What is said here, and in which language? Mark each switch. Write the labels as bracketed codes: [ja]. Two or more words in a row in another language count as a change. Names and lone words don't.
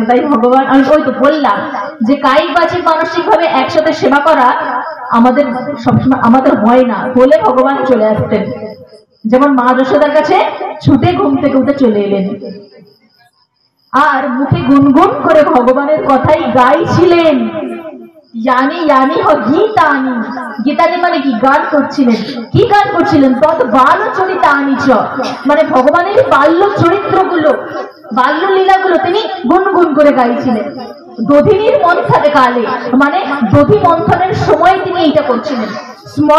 [bn] তাই ভগবান, আমি ওই তো বললাম যে কায়িক বাচিক মানসিক ভাবে একসাথে সেবা করা আমাদের সবসময় আমাদের হয় না, বলে ভগবান চলে আসতেন। যেমন মা যশোদার কাছে ছুটে ঘুম থেকে উঠে চলে এলেন, আর মুখে গুনগুন করে ভগবানের কথাই গাইছিলেন। [sa] यानी यानी हो गीतानी, गीतानी [bn] মানে কি? গান করছিলেন। কি গান করছিলেন? [sa] তত বাল চরিতানি চ, [bn] মানে ভগবানের বাল্য চরিত্রগুলো, বাল্য লীলাগুলো তিনি গুনগুন করে গাইছিলেন। [sa] দধিনীর মন্থনে কালে, [bn] মানে দধি মন্থনের সময় তিনি এইটা করছিলেন।